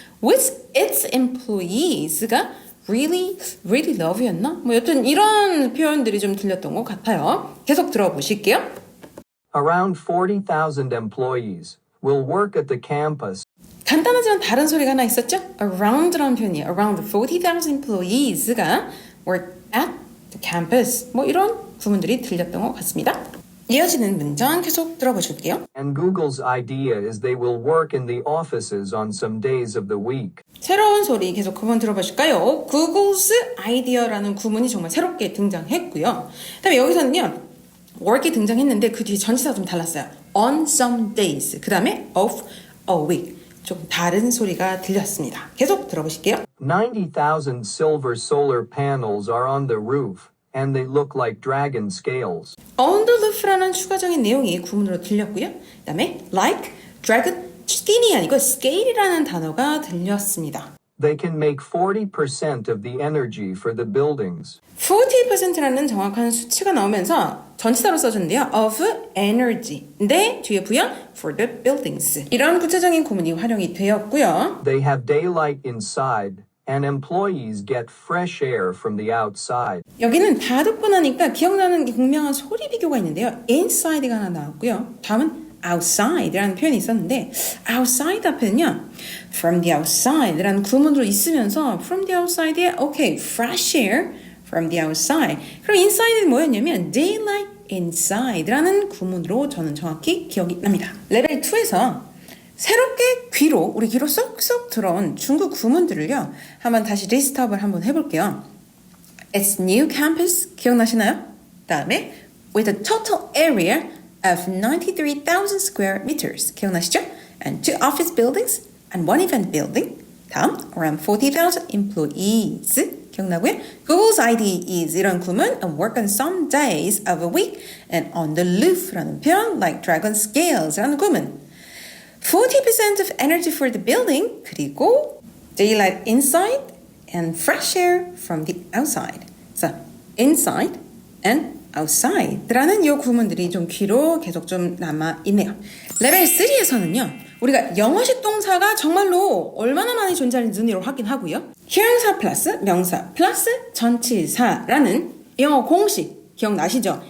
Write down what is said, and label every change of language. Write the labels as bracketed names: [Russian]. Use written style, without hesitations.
[English] with its employees가 really love였나? [Korean] 뭐 여튼 이런 표현들이 좀 들렸던 것 같아요. 계속 들어보실게요. [English] Around 40,000 employees will work at the campus. [Korean] 간단하지만 다른 소리가 하나 있었죠? around라는 표현이에요. [English] around 40,000 employees [Korean] 가 [English] work at the campus [Korean] 뭐 이런 구문들이 들렸던 것 같습니다. 이어지는 문장 계속 들어보실게요. [English] And Google's idea is they will work in the offices on some days of the week. [Korean] 새로운 소리 계속 한번 들어보실까요? [English] Google's idea [Korean] 라는 구문이 정말 새롭게 등장했고요. 그다음에 여기서는요. work이 등장했는데 그 뒤에 전치사가 좀 달랐어요. [English] on some days. 그 다음에 of a week. [Korean] 좀 다른 소리가 들렸습니다. 계속 들어보실게요. [English] 90,000 silver solar panels are on the roof, and they look like dragon scales. on the roof [Korean] 라는 추가적인 내용이 구문으로 들렸고요. 그 다음에 [English] like, dragon, skin [Korean] 이 아니고 scale이라는 단어가 들렸습니다. [English] They can make 40% of the energy for the buildings. [Korean] 40%라는 정확한 수치가 나오면서 전치사로 써줬는데요. [English] of energy. [Korean] 네, 뒤에 부여 [English] for the buildings. [Korean] 이런 구체적인 구문이 활용이 되었고요. [English] They have daylight inside, and employees get fresh air from the outside. [Korean] 여기는 다 듣고 나니까 기억나는 게 분명한 소리 비교가 있는데요. inside가 하나 나왔고요. 다음은 outside라는 표현이 있었는데 outside 앞에는요. [English] from the outside라는 [Korean] 구문으로 있으면서 [English] from the outside에 okay, fresh air from the outside. [Korean] 그럼 inside는 뭐였냐면 [English] daylight inside [Korean] 라는 구문으로 저는 정확히 기억이 납니다. 레벨 2에서 새롭게 우리 귀로 쏙쏙 들어온 중국 구문들을요. 한번 다시 리스트업을 한번 해볼게요. [English] It's new campus [Korean] 기억나시나요? [English] 다음에 with a total area of 93,000 square meters. [Korean] 기억나시죠? [English] And 2 office buildings and 1 event building. [Korean] 다음, [English] around 40,000 employees. [Korean] 기억나고요? [English] Google's idea is [Korean] 이런 구문 [English] and work on some days of a week and on the roof라는 표현 like dragon scales라는 구문. 40% of energy for the building [Korean] 그리고 [English] daylight inside and fresh air from the outside. So, inside and outside [Korean] 라는 이 구문들이 좀 귀로 계속 좀 남아있네요. 레벨 3에서는요. 우리가 영어식 동사가 정말로 얼마나 많이 존재하는지 눈으로 확인하고요. 형용사 플러스 명사 플러스 전치사라는 영어 공식 기억나시죠?